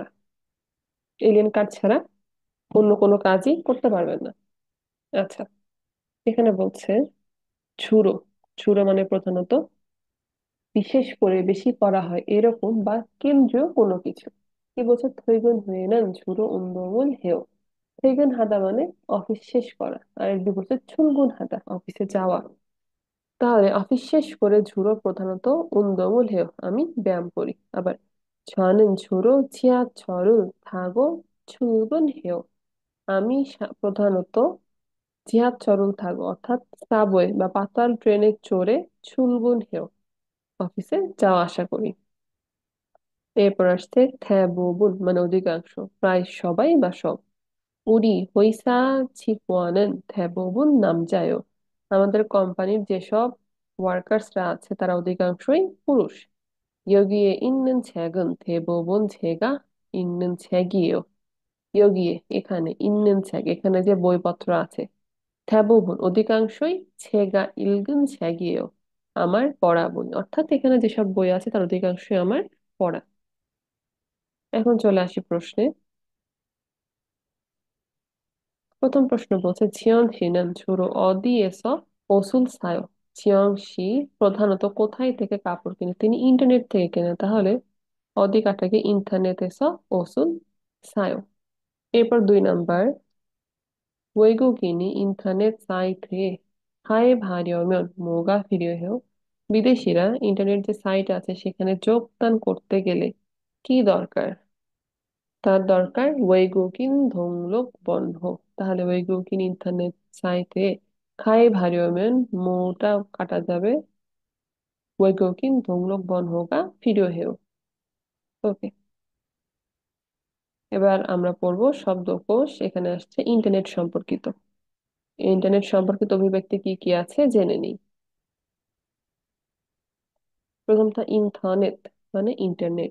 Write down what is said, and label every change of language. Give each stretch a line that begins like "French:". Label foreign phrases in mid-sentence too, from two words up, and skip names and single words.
Bangla: এলিয়েন কার্ড ছাড়া অন্য কোনো কাজই করতে পারবেন না। আচ্ছা, এখানে বলছে ঝুরো। ঝুরো মানে প্রধানত, বিশেষ করে বেশি করা হয় এরকম বা কেন্দ্রীয় কোনো কিছু। কি বলছে?
Korean: 퇴근 후에는 주로 운동을 해요। 퇴근 하다
Bangla: মানে অফিস শেষ করা, আর এর বিপরীতে
Korean: 출근 하다
Bangla: অফিসে যাওয়া। তাহলে অফিস শেষ করে ঝুরো প্রধানত
Korean: 운동을 해요
Bangla: আমি ব্যায়াম করি।
Korean: আবার 저는 주로 지하철을 타고 출근해요।
Bangla: আমি প্রধানত
Korean: 지하철을 타고
Bangla: অর্থাৎ সাবওয়ে বা পাতাল ট্রেনে চড়ে 출근해요 অফিসে যাওয়া আসা করি। এরপর আসছে 대부분 মানে অধিকাংশ, প্রায় সবাই বা সব।
Korean: 우리 회사 직원은 대부분 남자요।
Bangla: আমাদের কোম্পানির যেসব ওয়ার্কার্সরা আছে তারা অধিকাংশই পুরুষ।
Korean: 여기에 있는 책은 대부분 제가 읽는 책이에요।
Bangla: 여기에 এখানে
Korean: 있는 책
Bangla: এখানে যে বইপত্র আছে, 대부분 অধিকাংশই
Korean: 제가 읽은 책이에요
Bangla: আমার পড়া বই, অর্থাৎ এখানে যেসব বই আছে তার অধিকাংশই আমার পড়া। এখন চলে আসি প্রশ্নে। প্রথম প্রশ্ন বলছে,
Korean: 지영 씨는 주로 어디에서 옷을 사요?
Bangla: জিয়ং শি প্রধানত কোথায় থেকে কাপড় কিনে? তিনি ইন্টারনেট থেকে কেনেন। তাহলে অধিকাটাকে
Korean: 인터넷에서 옷을 사요.
Bangla: এরপর 2 নাম্বার,
Korean: 외국인이 인터넷 사이트에 가입하려면 뭐가 필요해요?
Bangla: বিদেশিরা ইন্টারনেট যে সাইট আছে সেখানে যোগদান করতে গেলে কি দরকার? তার দরকার
Korean: 외국인 등록번호। তাহলে 외국인 인터넷 사이트에 가입하려면 뭐
Bangla: কাটা যাবে?
Korean: 외국인 등록번호가 필요해요।
Bangla: ওকে, এবার আমরা পড়বো শব্দকোষ। এখানে আসছে ইন্টারনেট সম্পর্কিত। ইন্টারনেট সম্পর্কিত অভিব্যক্তি কি কি আছে জেনে নিই। প্রথমটা ইন্টারনেট মানে ইন্টারনেট।